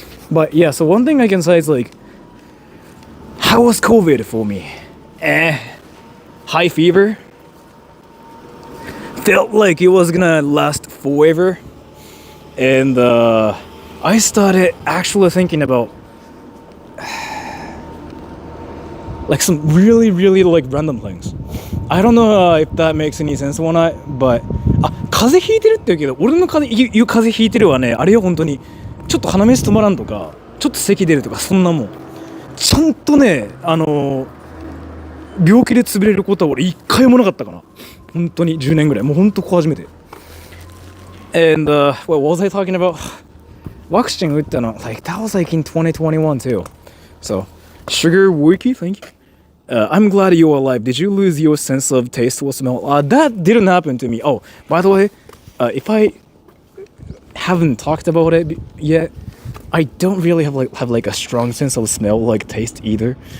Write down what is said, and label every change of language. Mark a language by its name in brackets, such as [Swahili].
[English] But yeah, so one thing I can say is like, how was COVID for me? High fever. Felt like it was gonna last forever. And I started actually thinking about like some really like random things. I don't know if that makes any sense or not, [Japanese] but 風邪ひいてるって言うけど、俺の風邪ひいてるはね、あれよ本当にちょっと鼻水止まらんとか、ちょっと咳出るとかそんなもん。ちゃんとね、病気で潰れることは俺一回もなかったかな。本当に10年ぐらい、もう本当ここ初めて。 [English] And what was I talking about? [Japanese] ワクチン打ったの [English] like that was like in 2021 too. So Sugar Wiki, thank you. I'm glad you're alive. Did you lose your sense of taste or smell? That didn't happen to me. Oh, by the way, if I haven't talked about it yet, I don't really have like a strong sense of smell, like taste either.